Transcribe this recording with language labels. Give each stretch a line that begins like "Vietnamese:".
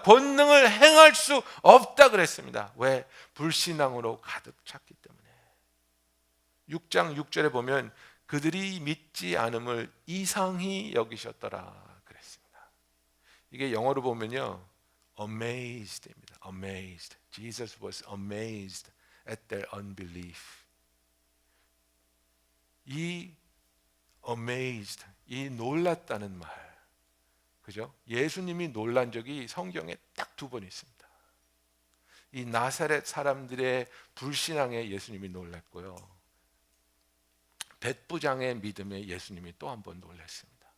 Korean: 권능을 행할 수 없다 그랬습니다. 왜? 불신앙으로 가득 찼기 때문에. 6장 6절에 보면 그들이 믿지 않음을 이상히 여기셨더라 그랬습니다. 이게 영어로 보면요, amazed입니다.
English: Amazed. Jesus was amazed at their unbelief.
Korean: 이 amazed, 이 놀랐다는 말, 그죠? 예수님이 놀란 적이 성경에 딱 두 번 있습니다. 이 나사렛 사람들의 불신앙에 예수님이 놀랐고요, 백부장의 믿음에 예수님이 또 한 번 놀랐습니다.